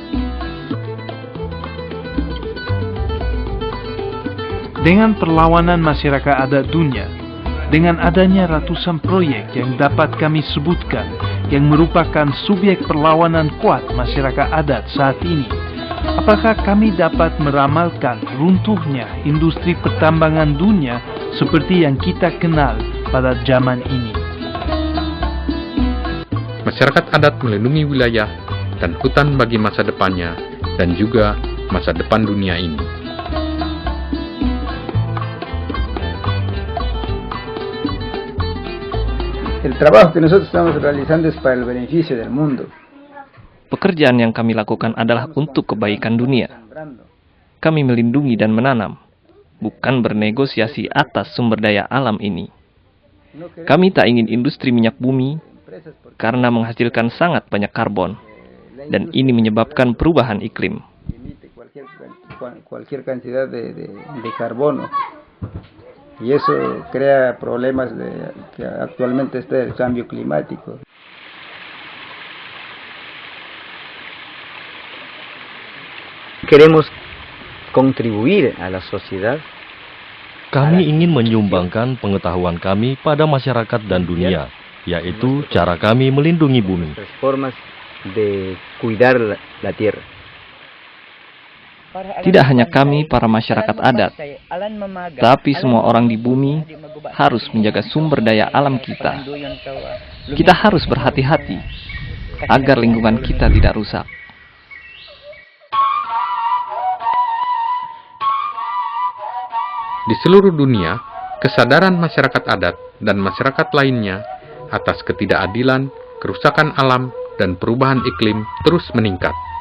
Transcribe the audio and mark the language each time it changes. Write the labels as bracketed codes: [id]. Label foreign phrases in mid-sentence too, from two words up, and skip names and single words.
[id] Dengan perlawanan masyarakat adat dunia, dengan adanya ratusan proyek yang dapat kami sebutkan yang merupakan subjek perlawanan kuat masyarakat adat saat ini, apakah kami dapat meramalkan runtuhnya industri pertambangan dunia seperti yang kita kenal pada zaman ini? Masyarakat adat melindungi wilayah dan hutan bagi masa depannya dan juga masa depan dunia ini. [es] El trabajo que nosotros estamos realizando es para el beneficio del mundo. [id] Pekerjaan yang kami lakukan adalah untuk kebaikan dunia. Kami melindungi dan menanam, bukan bernegosiasi atas sumber daya alam ini. Kami tak ingin industri minyak bumi karena menghasilkan sangat banyak karbon, dan ini menyebabkan perubahan iklim. [es] Cualquier cantidad de carbono. Y eso crea problemas que actualmente está el cambio climático. Queremos contribuir a la sociedad. [id] Kami ingin menyumbangkan pengetahuan kami pada masyarakat dan dunia, yaitu cara kami melindungi bumi. [es] Formas de cuidar la tierra. [id] Tidak hanya kami, para masyarakat adat, tapi semua orang di bumi harus menjaga sumber daya alam kita. Kita harus berhati-hati agar lingkungan kita tidak rusak. Di seluruh dunia, kesadaran masyarakat adat dan masyarakat lainnya atas ketidakadilan, kerusakan alam, dan perubahan iklim terus meningkat.